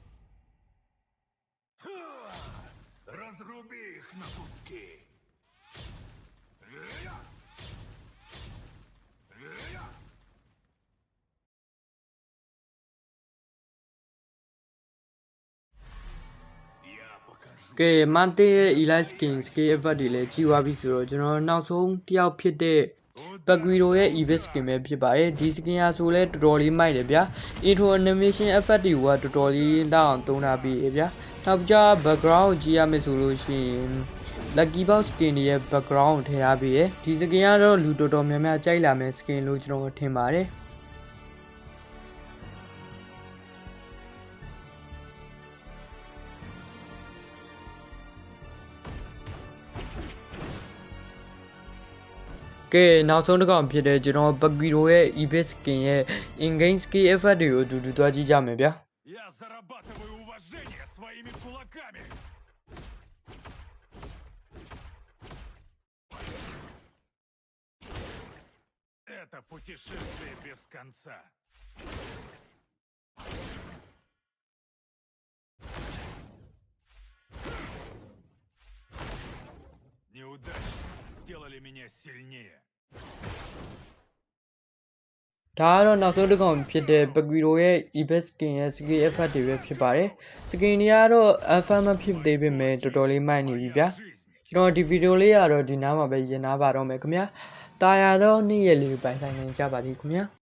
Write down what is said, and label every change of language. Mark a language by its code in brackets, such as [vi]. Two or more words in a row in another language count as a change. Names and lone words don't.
[ru] Разруби их на куски. Я покажу. [my] ကဲ Mate ရဲ့ [en] elite skin skill effect [my] တွေလည်းကြည့်သွားပြီဆိုတော့ကျွန်တော်တို့နောက်ဆုံးတစ်ယောက်ဖြစ်တဲ့ Baguiro ရဲ့ [en] evil skin [my] ပဲ ဖြစ်ပါတယ်ဒီ skin ဟာဆိုလဲတော်တော်လေးမိုက်တယ်ဗျာ [en] intro animation effect [my] တွေကတော်တော်လေးတောင်းသုံးထားပြီးဗျာနောက်ကြ background ကိုကြည့်ရမယ်ဆိုလို့ရှိရင် [en] lucky box skin [my] တွေရဲ့ background ကိုထည့်ထားပြီးဒီ skin ကတော့လူတော်တော်များများကြိုက်လာမယ့် skin လို့ကျွန်တော်ထင်ပါတယ် ကဲနောက်ဆုံးတစ်ကောင်ဖြစ်တဲ့ကျွန်တော် Baguiro ရဲ့ [en] evil skin [my] ရဲ့ [en] in-game skill effect [my] တွေကိုအတူတူသွားကြည့်ကြမယ်ဗျာ [ru] Я зарабатываю уважение своими кулаками. Это путешествие без конца. Неудачи сделали меня сильнее. [my] ဒါကတော့နောက်ဆုံးတစ်ကောင်ဖြစ်တဲ့ Baguiro ရဲ့ [en] evil skin [my] ရဲ့ [en] skill effect [my] တွေပဲဖြစ်ပါတယ် skin တွေကတော့ alpha မဖြစ်သေးပေမဲ့တော်တော်လေးမိုက်နေပြီဗျာ [ru] Жизнь. [my] ကျွန်တော်ဒီဗီဒီယိုလေးကတော့ဒီနားမှာပဲရင်နာပါတော့မယ်ခင်ဗျာတာယာတော့နေ့ရက်လေးပိုင်ဆိုင်နေကြပါသည်ခင်ဗျာ